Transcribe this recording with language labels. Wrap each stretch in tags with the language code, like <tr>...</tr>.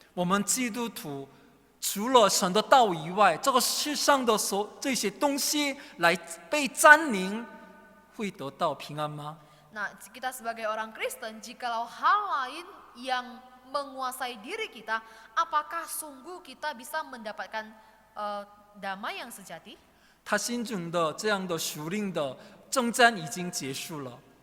<zh>我们基督徒除了神的道以外，这个世上的这些东西来被占领，会得到平安吗？</zh> <id>Nah, kita sebagai orang Kristen, jikalau hal lain yang menguasai diri kita, apakah sungguh kita bisa mendapatkan damai yang sejati?</id> <zh>他心中的这样的属灵的征战已经结束了，</zh>